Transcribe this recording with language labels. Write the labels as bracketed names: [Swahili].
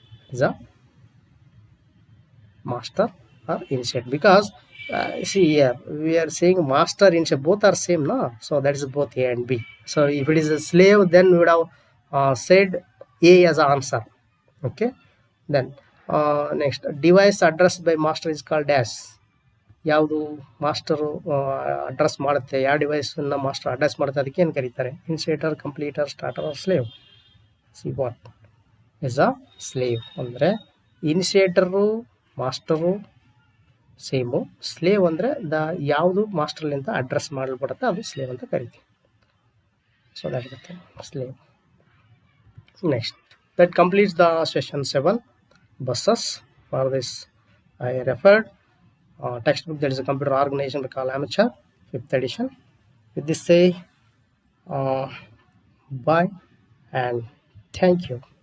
[English] Is a master or initiate, because see here we are saying master initiate, both are same, no? So that is both A and B. So if it is a slave, then we would have said A as an answer. Okay. Then next, device addressed by master is called dash. [Kannada] ಯಾವುದು master address ಮಾಡುತ್ತೆ, ಯಾವ ಡಿವೈಸನ್ನು master address ಮಾಡುತ್ತೆ, ಅದಕ್ಕೆ ಏನು ಕರೀತಾರೆ? ಇನಿಷಿಯೇಟರ್, ಕಂಪ್ಲೀಟರ್, starter R slave. [English] see what is a slave [Kannada] ಅಂದರೆ ಇನಿಷಿಯೇಟರು master same, slave ಅಂದರೆ ಯಾವುದು ಮಾಸ್ಟರ್ಲಿಂದ ಅಡ್ರೆಸ್ ಮಾಡಲ್ಪಡುತ್ತೆ ಅದು ಸ್ಲೇವ್ ಅಂತ ಕರಿತೀವಿ. [English] So that is the slave. Next, that completes the session 7 buses. For this I referred textbook, that is a computer organization we call Amateur, 5th edition. With this say bye and thank you.